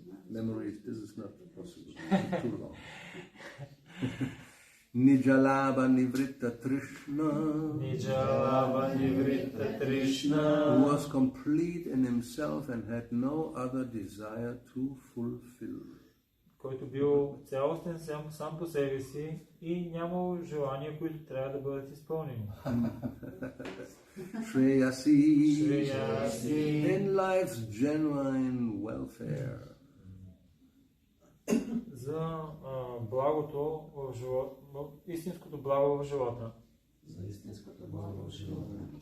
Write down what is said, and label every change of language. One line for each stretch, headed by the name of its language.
English: Memories, this is not possible. Too long.
Sanskrit: Nijalava nivritta trishna, Nijalava nivritta trishna,
English: who was complete in himself and had no other desire to fulfill.
Bulgarian: Който бил цялостен сам по себе си и нямал желания, които трябва да бъдат изпълнени.
Sanskrit: Shreyasi, Shreyasi,
English: in life's genuine welfare.
Bulgarian: За благото в живота, истинското благо в живота. За истинското благо в живота.